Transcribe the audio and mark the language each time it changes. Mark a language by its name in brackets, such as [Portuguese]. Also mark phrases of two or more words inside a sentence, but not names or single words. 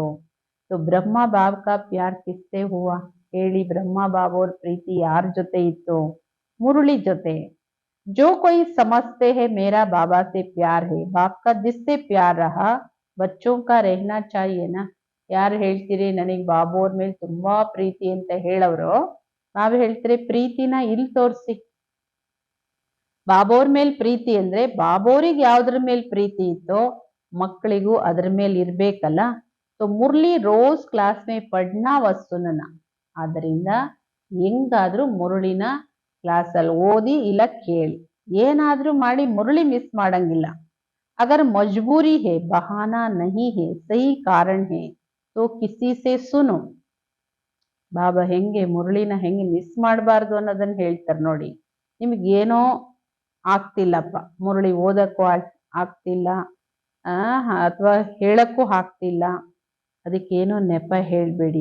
[Hindi] तो ब्रह्मा बाप का प्यार किससे हुआ ಹೇಳಿ? [Kannada] ಬ್ರಹ್ಮ ಬಾಬೋರ್ ಪ್ರೀತಿ ಯಾರ ಜೊತೆ ಇತ್ತು? ಮುರಳಿ ಜೊತೆ. [Hindi] जो कोई समझते है मेरा बाबा से प्यार है, बाप का जिससे प्यार रहा बच्चों का रहना चाहिए ना. [Kannada] ಯಾರು ಹೇಳ್ತೀರಿ ನನಗೆ ಬಾಬೋರ್ ಮೇಲೆ ತುಂಬಾ ಪ್ರೀತಿ ಅಂತ ಹೇಳವ್ರು, ನಾವ್ ಹೇಳ್ತೀರಿ ಪ್ರೀತಿನ ಇಲ್ಲಿ ತೋರಿಸಿ. ಬಾಬೋರ್ ಮೇಲ್ ಪ್ರೀತಿ ಅಂದ್ರೆ ಬಾಬೋರಿಗೆ ಯಾವ್ದ್ರ ಮೇಲ್ ಪ್ರೀತಿ ಇತ್ತೋ ಮಕ್ಕಳಿಗೂ ಅದ್ರ ಮೇಲೆ ಇರ್ಬೇಕಲ್ಲ. [Hindi] तो मुरली रोज क्लास में पढ़ना व सुनना. [Kannada] ಆದ್ದರಿಂದ ಹೆಂಗಾದ್ರೂ ಮುರಳಿನ ಕ್ಲಾಸ್ ಅಲ್ಲಿ ಓದಿ ಇಲ್ಲ ಕೇಳಿ, ಏನಾದ್ರೂ ಮಾಡಿ ಮುರಳಿ ಮಿಸ್ ಮಾಡಂಗಿಲ್ಲ. [Hindi] अगर मजबूरी है बहाना नहीं है सही कारण है तो किसी से सुनो. [Kannada] ಬಾಬಾ ಹೆಂಗೆ ಮುರಳಿನ ಹೆಂಗೆ ಮಿಸ್ ಮಾಡಬಾರ್ದು ಅನ್ನೋದನ್ನ ಹೇಳ್ತಾರೆ ನೋಡಿ. ನಿಮ್ಗೇನೋ ಆಗ್ತಿಲ್ಲಪ್ಪ, ಮುರಳಿ ಓದಕ್ಕೂ ಆಗ್ತಿಲ್ಲ, ಅಥವಾ ಹೇಳಕ್ಕೂ ಆಗ್ತಿಲ್ಲ, ಅದಕ್ಕೇನೋ ನೆಪ ಹೇಳ್ಬೇಡಿ.